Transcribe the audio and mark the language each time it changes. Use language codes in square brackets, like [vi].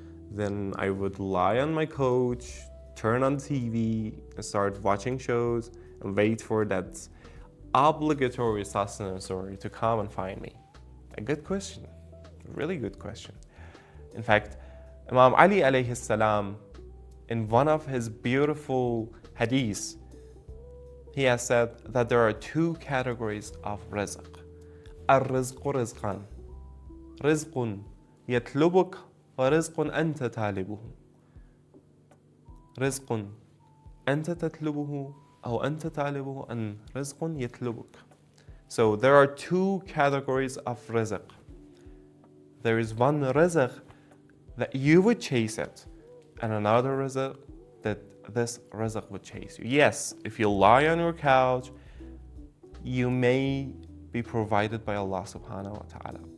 [en] Then I would lie on my couch, turn on TV, and start watching shows and wait for that obligatory sustenance to come and find me. A good question, a really good question. In fact, Imam Ali alayhi salam, in one of his beautiful hadiths, he has said that there are two categories of rizq. [ar] الرزق رزقان رزق يطلبك ورزق أنت طالبه رزق أنت تطلبه أو أنت طالبه أن رزق يطلبك. [en] So there are two categories of rizq. There is one rizq that you would chase it, and another rizq that this rizq would chase you. Yes, if you lie on your couch, you may be provided by Allah subhanahu wa ta'ala.